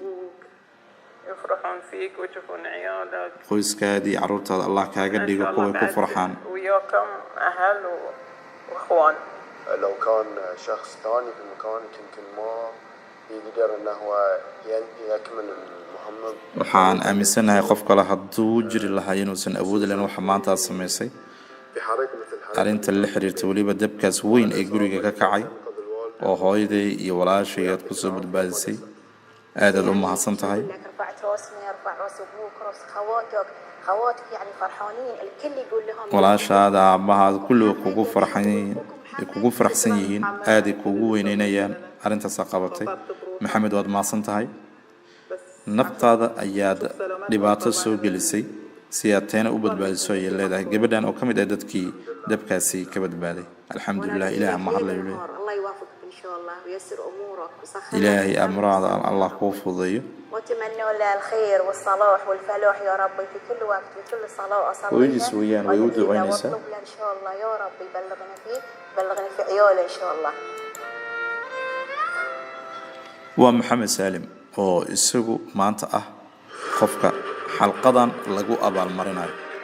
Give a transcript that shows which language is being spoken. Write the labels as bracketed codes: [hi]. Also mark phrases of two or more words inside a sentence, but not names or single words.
[ar] يفرحون فيك ويشوفون عيالك [so] qoyskaadii carruurtaada allah kaaga dhigo kuway ku farxaan [ar] وياكم اهل واخوان لو كان شخص ثاني في مكانك يمكن ما يقدر انه هو يكمل المهمة. [so] waxaan aaminsanahay qof kale hadduu jiri lahaa inuusan awoodi lahayn waxa maanta aad samaysay [ar] في حريق مثل هذا [so] arrinta la xiriirta weliba dabkaas weyn ee guriga ka kacay oo hooyaday iyo walaashay aad ku soo badbaadisay aad u mahadsan tahay [ar] لك رفعت راسنا رفع راس ابوك راس خواتك يعني فرحانين الكل يقول لهم [so] walaashaada aabbahaad kulliga kugu faraxsan yihiin aaday kugu weyneynayaan arrintaasaa qabatay maxamed waad mahadsan tahay naftaada ayaad dhibaato soo gelisay si aad teena u badbaadiso ayay leedahay gabadhan oo ka mid ah dadkii dabkaasi ka badbaaday alxamdulilah ilaah mahadlayo leeyahay [ar] الله يوافقك ان شاء الله ويسر امورك ويسخر [so] ilaahay amraada allah kuu fududeeyo [ar] واتمنى له الخير والصلاح والفلاح يا رب في كل وقت في كل صلاه اصلي ويجلس ويانا ويودع وينسى. واطلب له ان شاء الله يا رب يبلغنا فيه يبلغني في عياله ان شاء الله. [so] waa maxamed saalim oo isagu maanta ah qofka xalqadan lagu abaalmarinayo